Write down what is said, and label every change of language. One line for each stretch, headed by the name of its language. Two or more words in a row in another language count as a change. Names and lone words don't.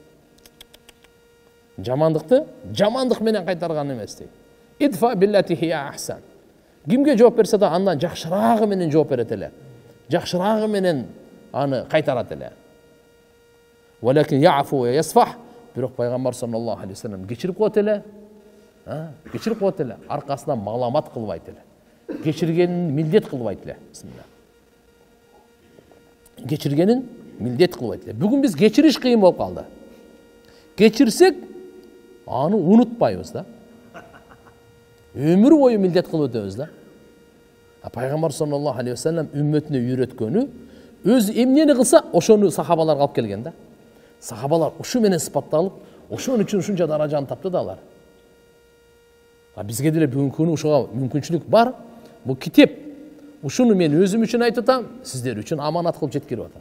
Kyrgyz: Жамандыкты жамандык менен кайтарган эмес дейт.
Arabic: ادفع بالتي هي أحسن.
Kyrgyz: Кимге жооп берсе да андан жакшырагы менен жооп берет эле. Жакшырагы менен аны кайтарат эле.
Arabic: ولكن يعفو ويصفح.
Kyrgyz: Бирок пайгамбар
Arabic: صلى الله عليه وسلم
Kyrgyz: кечирип коет эле. Кечирип коет эле. Аркасынан маламат кылбайт эле. Кечиргенин милдет кылбайт эле. Бисмилlah. Кечиргенин милдет кылбайт эле. Бүгүн биз кечириш кыйын болуп калды. Кечирсек, аны унутпайбыз да. Өмүр бою милдет кылып өтөбүз да. Пайгамбар
Arabic: صلى الله عليه وسلم
Kyrgyz: үммөтүнө үйрөткөнү, өз эмнени кылса, ошону сахабаларга алып келген да. Сахабалар ушу менен сыпатталып, ошон үчүн ушунча даражаны тапты да алар. Бизге деле бүгүнкү күнү ушуга мүмкүнчүлүк бар. Бул китеп. Ушуну мен өзүм үчүн айтып атам, сиздер үчүн аманат кылып жеткирип атам.